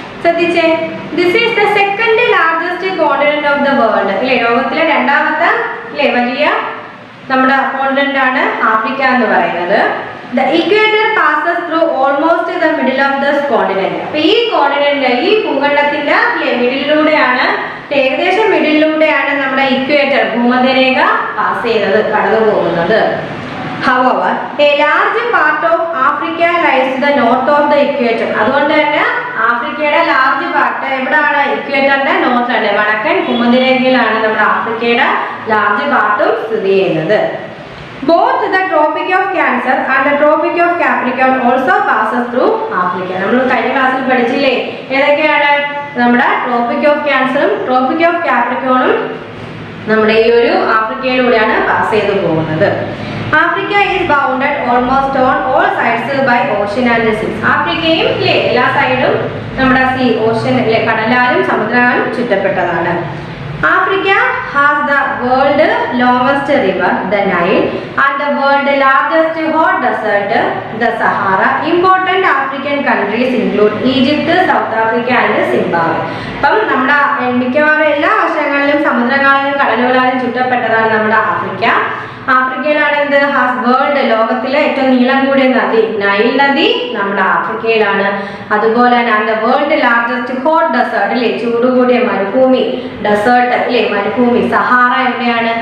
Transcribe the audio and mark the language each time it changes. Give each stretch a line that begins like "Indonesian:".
Malayalam: ശ്രദ്ധിച്ചേ,
English: this is the second largest continent of the world
Malayalam: അല്ലേ, ലോകത്തിലെ രണ്ടാമത്തെ അല്ലേ വലിയ നമ്മുടെ കോണ്ടിനെന്റ് ആണ് ആഫ്രിക്ക എന്ന് പറയുന്നത്.
English: The equator passes through almost the middle of the continent.
Malayalam: അപ്പൊ ഈ കോണ്ടിനെന്റ് ഈ ഭൂഖണ്ഡത്തിന്റെ അല്ലേ മിഡിലൂടെയാണ്, ഏകദേശം മിഡിലൂടെയാണ് നമ്മുടെ ഇക്വേറ്റർ ഭൂമധ്യരേഖ പാസ് ചെയ്യുന്നത്, കടന്നു പോകുന്നത്.
English: However, a large part of Africa lies to the north of the equator.
Malayalam: അതുകൊണ്ട് തന്നെ ആഫ്രിക്കയുടെ ലാർജ് പാർട്ട് എവിടെയാണ്? ഇക്വേറ്ററിന്റെ നോർത്തിലാണ്, വടക്കൻ ഭൂമധ്യരേഖയിലാണ് നമ്മുടെ ആഫ്രിക്കയുടെ ലാർജ് പാർട്ടും സ്ഥിതി ചെയ്യുന്നത്.
English: Both the Tropic of Cancer and the Tropic of Capricorn also passes through Africa.
Malayalam: നമ്മൾ കഴിഞ്ഞ ക്ലാസ്സിൽ പഠിച്ചില്ലേ ഏതൊക്കെയാണ്? നമ്മുടെ ട്രോപ്പിക് ഓഫ് ക്യാൻസറും ട്രോപ്പിക് ഓഫ് കാപ്രിക്കോണും നമ്മുടെ ഈ ഒരു ആഫ്രിക്കയിലൂടെയാണ് പാസ് ചെയ്തു പോകുന്നത്.
English: Africa is bounded almost on all sides by ocean and sea.
Malayalam: ആഫ്രിക്കയും എല്ലാ സൈഡും നമ്മുടെ ocean കടലാലും സമുദ്രമാലും ചുറ്റപ്പെട്ടതാണ്.
English: Africa has the world longest river, the Nile, and the world largest hot desert, the Sahara. Important African countries include Egypt, South Africa and Zimbabwe.
Malayalam: അപ്പം നമ്മുടെ മിക്കവാറും എല്ലാ വശങ്ങളിലും സമുദ്രങ്ങളിലും കടലുകളാലും ചുറ്റപ്പെട്ടതാണ് നമ്മുടെ Africa. ആഫ്രിക്കയിലാണ് എന്ത്?
English: has world,
Malayalam: ലോകത്തിലെ ഏറ്റവും നീളം കൂടിയ നദി നൈൽ നദി നമ്മുടെ ആഫ്രിക്കയിലാണ്. അതുപോലെ തന്നെ
English: world largest hot desert
Malayalam: അല്ലേ, ചൂടുകൂടിയ മരുഭൂമി ഡെസേർട്ട് അല്ലേ, മരുഭൂമി സഹാറ എവിടെയാണ്?